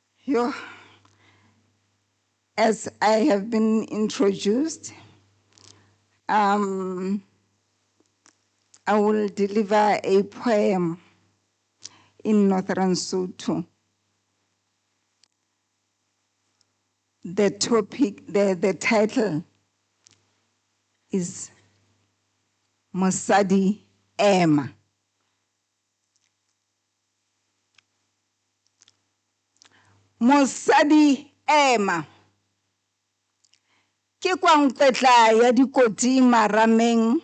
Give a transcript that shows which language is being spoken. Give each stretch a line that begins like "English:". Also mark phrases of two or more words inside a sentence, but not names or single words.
English: Yo, as I have been introduced, I will deliver a poem in Northern Sotho. The topic, the title is Mosadi Ema. Mosadi Ema.
Northern Sotho: Ke kwa nketla ya dikoti marameng.